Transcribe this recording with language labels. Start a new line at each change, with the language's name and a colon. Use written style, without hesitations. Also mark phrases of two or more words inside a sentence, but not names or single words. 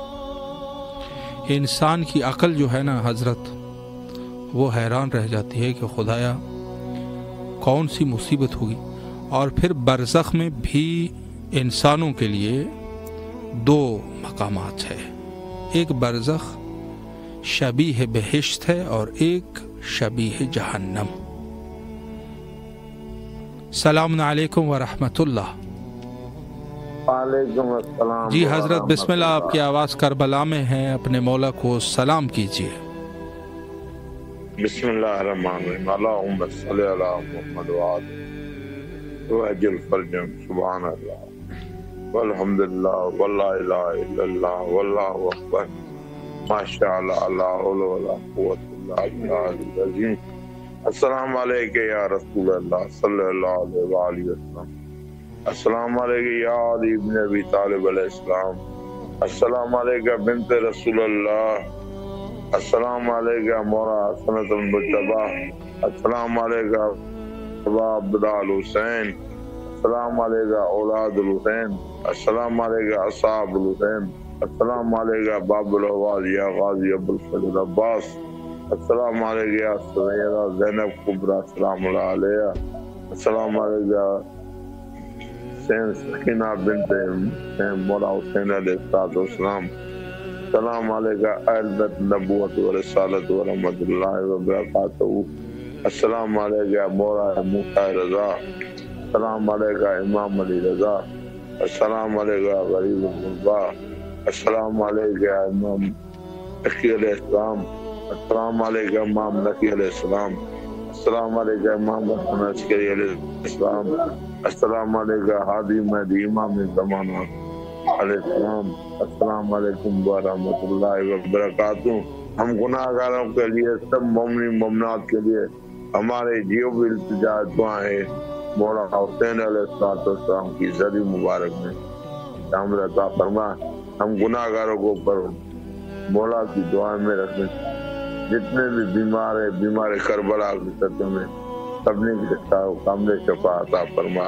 Hindi: इंसान की अक्ल जो है ना हज़रत, वो हैरान रह जाती है कि खुदाया कौन सी मुसीबत होगी। और फिर बरज़ख में भी इंसानों के लिए दो मकामात है, एक बरज़ख शबीह बहिश्त है और एक शबीह जहन्नम।
Arabic: سلام عليكم ورحمة الله. وعليكم السلام.
Hindi: जी हजरत बिस्मिल्लाह, आपकी आवाज़ करबला में है, अपने मौला को सलाम कीजिए।
Arabic: بسم الله الرحمن الرحيم. اللهم صل على محمد وآل وعجل فرجهم. سبحان الله والحمد لله ولا إله إلا الله والله أكبر. ما شاء الله، لا حول ولا قوة إلا بالله العظيم. السلام عليك يا رسول الله صلى الله عليه وسلم. السلام عليك يا علي ابن أبي طالب عليه السلام. السلام عليك بنت رسول الله. السلام عليك مولى حسن المجتبى. السلام عليك أبا عبد الله حسين. السلام عليك أولاد الحسين. السلام عليك أصحاب الحسين. السلام عليك باب الأهواز يا غازي أبو الفضل عباس. السلام عليك يا سيدة زينب الكبرى سلام الله عليها. السلام عليك سكينة بنت مولى حسين عليه السلام. السلام عليك أهل بيت النبوة والرسالة ورحمة الله وبركاته. السلام عليك مولى موسى رضا. السلام عليك إمام علي رضا. السلام عليك غريب الغرباء. السلام عليك إمام نقي عليه السلام. السلام عليك إمام نقي عليه السلام. السلام عليك إمام حسن عسكري عليه السلام. السلام عليك هادي مهدي إمام زمان عليه السلام. السلام عليكم ورحمة الله وبركاته.
Hindi: हम गुनाहगारों के लिए, सब मोमिन मोमिनात के लिए हमारे जो भी इल्तिजा दुआएं मौला हुसैन अलैहिस्सलाम की ज़री मुबारक में शामिल अता फरमा। हम गुनाहगारों को पर मौला की दुआ में रखने, जितने भी बीमार है, बीमार करबला की सतह में सबने के कामले शफा अता फरमा।